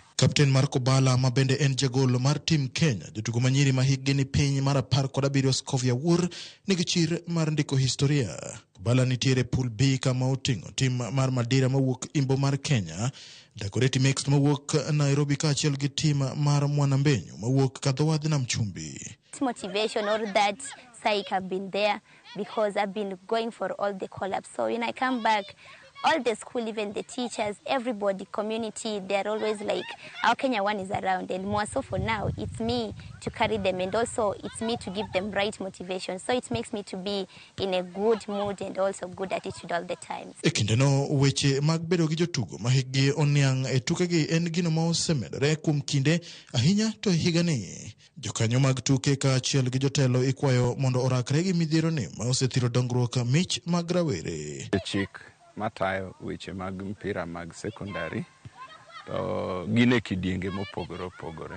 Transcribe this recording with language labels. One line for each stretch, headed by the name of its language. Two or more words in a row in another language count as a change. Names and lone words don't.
Luo (Kenya and Tanzania): Kapten mar Kobala ma bende en jagol mar tim Kenya, jotugo manyiri ma higgi ni piny mar 17 Scovia Wur nigi chir mar ndiko historia. Kobala nitiere pool B kama oting'o tim mar Madira mawuok Imbo mar Kenya, Dagoretti Mixed mawuok Nairobi kaachiel gi tim mar Mwanambenyu mawuok Kadhowadh nam Chumbi.
English: Motivation or that psyche have been there because I've been going for all the collabs. So when I come back, all the school, even the teachers, everybody, community, they're always like, our Kenya one is around. And more so for now, it's me to carry them. And also, it's me to give them right motivation. So it makes me to be in a good mood and also good attitude all the time.
Luo (Kenya and Tanzania): Ekindeno weche mag bedo gi jotugo ma higgi oniang' e tukegi en gino ma osemedore kuom kinde ahinya to higani. Jokanyo mag tuke kaachiel gi jotelo ikwayo mondo orakre gi midhiero ni ma osethiro dongruok mich mag rawere. Matayo weche mag mpira mag secondary to gine kidienge mopogore opogore.